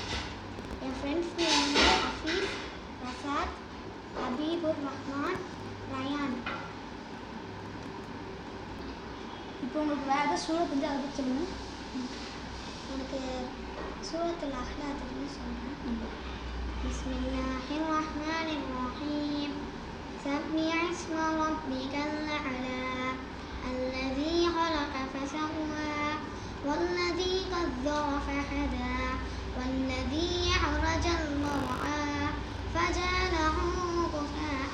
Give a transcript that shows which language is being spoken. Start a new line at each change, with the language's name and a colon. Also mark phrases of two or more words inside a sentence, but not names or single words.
Tamil: என்
English: friends name
Tamil: அஃபீஸ், ரசாத், அபீபுர் ரஹ்மான், ரயான். இப்போ உங்களுக்கு வேறு ஏதாவது சூழல் தெரிஞ்சு அதை பற்றி சொல்லுங்கள். எனக்கு சூரத்துல் அஹ்லாத்னு சொல்கிறேன்.
Arabic: بسم الله الرحمن الرحيم سبح اسم ربك الأعلى الذي خلق فسوى والذي قدر فهدى والذي أخرج المرعى فجعله غثاء